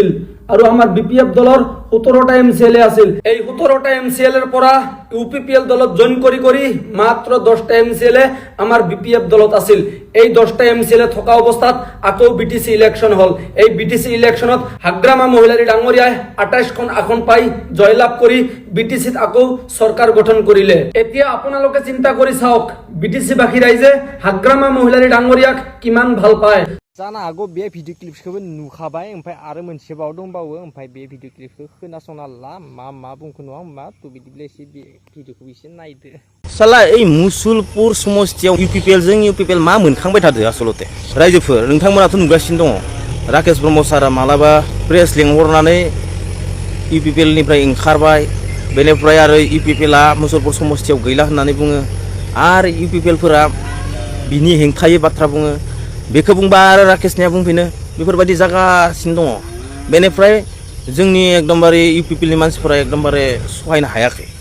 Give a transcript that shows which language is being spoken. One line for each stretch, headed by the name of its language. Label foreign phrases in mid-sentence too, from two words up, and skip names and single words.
Assamese: আৰু আমাৰ বিপিএফ দলৰ 17টা এমচিএলএ আছিল এই 17টা এমচিএলএৰ পৰা ইউপিপিএল দলত জয়েন কৰি মাত্ৰ 10টা এমচিএলএ আমাৰ বিপিএফ দলত আছিল এই 10টা এমচিএলএ থকা অৱস্থাত আকৌ বিটিসি ইলেকশন হল এই বিটিসি ইলেকশনত হাগ্ৰামা মহিলাৰী ডাঙৰীয়াই 28খন আসন পাই জয়লাভ কৰি বিটিসিত আকৌ চৰকাৰ গঠন কৰিলে এতিয়া আপোনালোকে চিন্তা কৰি চাওক বিটিসি বাকি ৰাইজে হাগ্ৰামা মহিলাৰী ডাঙৰীয়াক কিমান ভাল পায়
Bodo: जानो हागौ बे
English: video clip
Bodo: नुखाबाय ओमफ्राय आरो मोनसेबाव दंबावो ओमफ्राय बे
English: video clip
Bodo: खोनासंना ला मा बुंखो नङा होमबा थ' बिदिब्ला एसे बे भिडिअखौ एसे नायदो साला ओइ मुसुलपुर समस्थियाव इउपिपिएल मा मोनखांबाय थादो आसलते रायजोफोर नोंथांमोनाथ' नुगासिनो दङ राकेश ब्रह्म सारा मालाबा प्रेस लेंहरनानै इउपिपिएल निफ्राय ओंखारबाय बेनिफ्राय आरो इउपिपिएलआ मुसुलपुर समस्थियाव गैला होननानै बुङो आरो इउपिपिएलफोरा बिनि हेंथायै बाथ्रा बुङो बेखौ बुंबा आरो राकेशनिया बुंफिनो बेफोरबायदि जागासिनो दङ बेनिफ्राय जोंनि एकदमबारे इउपिपिएलनि मानसिफोरा एकदमबारे सहायनो हायाखै